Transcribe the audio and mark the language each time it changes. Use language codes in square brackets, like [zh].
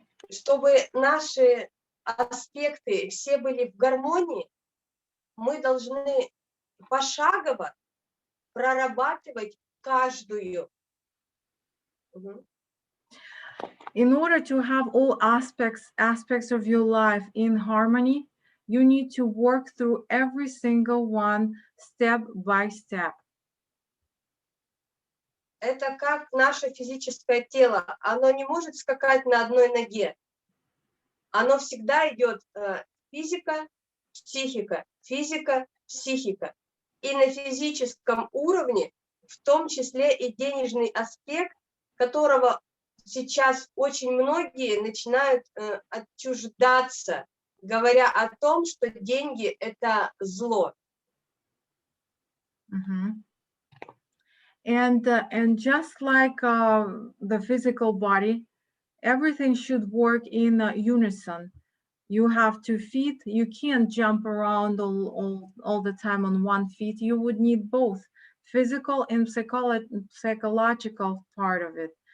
[ru] Чтобы наши аспекты все были в гармонии, мы должны пошагово прорабатывать каждую. [en] In order to have all aspects of your life in harmony, you need to work through every single one step by step. [ru] Это как наше физическое тело. Оно не может скакать на одной ноге. Оно всегда идет физика, психика, физика, психика. И на физическом уровне, в том числе и денежный аспект, которого сейчас очень многие начинают отчуждаться, говоря о том, что деньги – это зло. [en] And just like the physical body, everything should work in unison. You have 2 feet. You can't jump around all the time on 1 feet. You would need both physical and psychological part of it.